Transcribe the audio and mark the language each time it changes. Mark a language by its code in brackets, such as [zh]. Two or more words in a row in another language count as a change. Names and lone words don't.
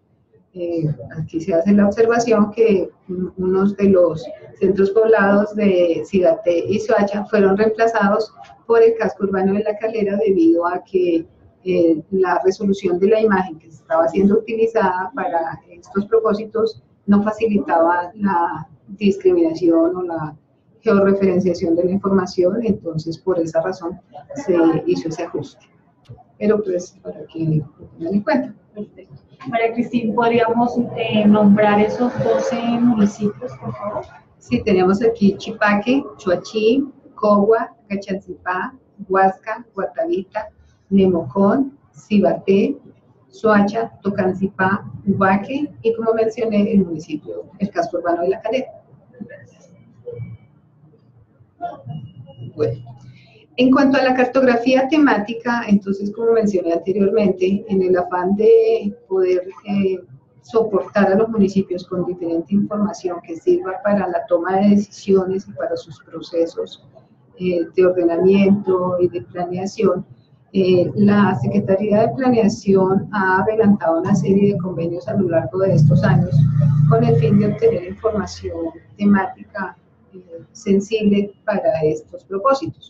[es] Aquí se hace la observación que unos de los centros poblados de Cibaté y Soacha fueron reemplazados por el casco urbano de La Calera debido a que la resolución de la imagen que estaba siendo utilizada para estos propósitos no facilitaba la discriminación o la georreferenciación de la información, entonces por esa razón se hizo ese ajuste. Pero pues para que lo tengan en cuenta. Perfecto. María Cristina, ¿podríamos nombrar esos 12 municipios, por favor? Sí, tenemos aquí Chipaque, Chuachí, Cogua, Cachancipá, Huasca, Guatavita, Nemocón, Cibaté, Soacha, Tocancipá, Ubaque y, como mencioné, el municipio, el casco urbano de La Calera. Bueno, en cuanto a la cartografía temática, entonces, como mencioné anteriormente, en el afán de poder soportar a los municipios con diferente información que sirva para la toma de decisiones y para sus procesos de ordenamiento y de planeación, la Secretaría de Planeación ha adelantado una serie de convenios a lo largo de estos años con el fin de obtener información temática sensible para estos propósitos.